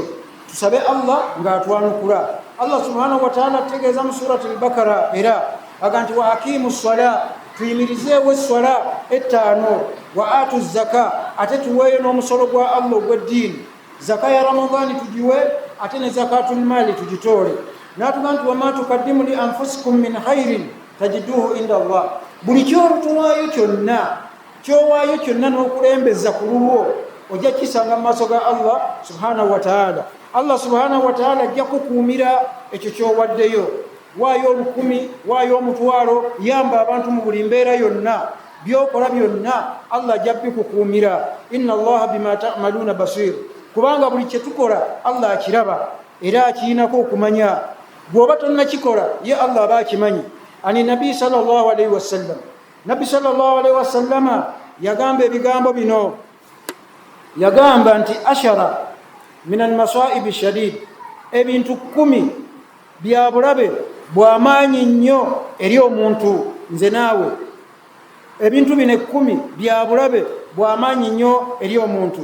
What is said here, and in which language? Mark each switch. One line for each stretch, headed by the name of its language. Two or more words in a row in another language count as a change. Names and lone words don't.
Ganda: Tusabe Allah ng'atwanukula. Allah
Arabic: سبحانه وتعالى
Ganda: ategeeza mu surati al-Bakara era aga nti
Arabic: وأقيموا الصلاة,
Ganda: tuyimirizeewo esswala ettaano,
Arabic: وآتوا الزكاة,
Ganda: ate tuweeyo n'omusolo gwa Allah ogw'eddiini. Zaka ya Ramadhani tugiwe, ate ne
Arabic: زكاة المال
Ganda: tugitoole. N'atuga nti
Arabic: وما تقدموا لأنفسكم من خير تجدوه عند الله.
Ganda: Buli ky'otuwaayo kyonna n'okulembeza ku lulwo ojja kisanga mu maaso ga Allah
Arabic: سبحانه وتعالى.
Ganda: Allah
Arabic: سبحانه وتعالى
Ganda: ajja kukuumira ekyo ky'owaddeyo. Waayo 10,000, waayo 1,000, yamba abantu mu buli mbeera yonna, byokola byonna Allah ajja bikukuumira.
Arabic: إن الله بما تعملون بصير.
Ganda: Kubanga buli kye tukola Allah akiraba era akiinako okumanya. Bw'oba tonnakikola ye Allah aba akimanyi. Ani Nabi
Arabic: صلى الله عليه وسلم,
Ganda: Nabi
Arabic: صلى الله عليه وسلم
Ganda: yagamba ebigambo bino, yagamba nti
Arabic: عشرة من المصائب شديد,
Ganda: ebintu 10 bya bulabe bw'amaanyi nnyo eri omuntu nze naawe. Ebintu bino 10 bya bulabe bw'amaanyi nnyo eri omuntu.